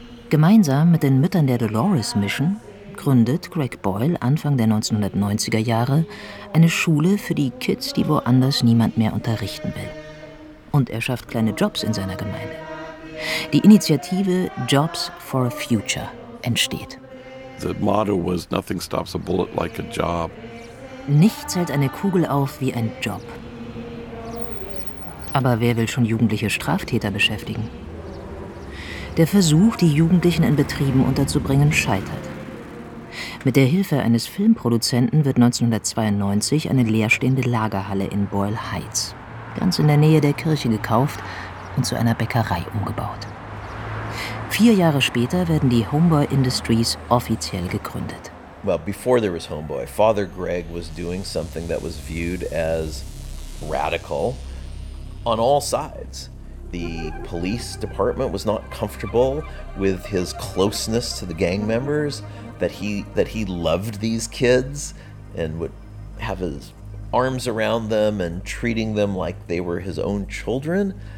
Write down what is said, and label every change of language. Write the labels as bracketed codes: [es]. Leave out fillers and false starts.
[de] Gemeinsam mit den Müttern der Dolores Mission gründet Greg Boyle Anfang der 1990er Jahre eine Schule für die Kids, die woanders niemand mehr unterrichten will. Und er schafft kleine Jobs in seiner Gemeinde. Die Initiative Jobs for a Future entsteht. [en] The motto was nothing stops a bullet like a job. [de] Nichts hält eine Kugel auf wie ein Job. Aber wer will schon jugendliche Straftäter beschäftigen? Der Versuch, die Jugendlichen in Betrieben unterzubringen, scheitert. Mit der Hilfe eines Filmproduzenten wird 1992 eine leerstehende Lagerhalle in Boyle Heights, ganz in der Nähe der Kirche, gekauft und zu einer Bäckerei umgebaut. 4 Jahre später werden die Homeboy Industries offiziell gegründet. [en] Well, before there was Homeboy, Father Greg was doing something that was viewed as radical on all sides. The police department was not comfortable with his closeness to the gang members, that he loved these kids and would have his arms around them and treating them like they were his own children.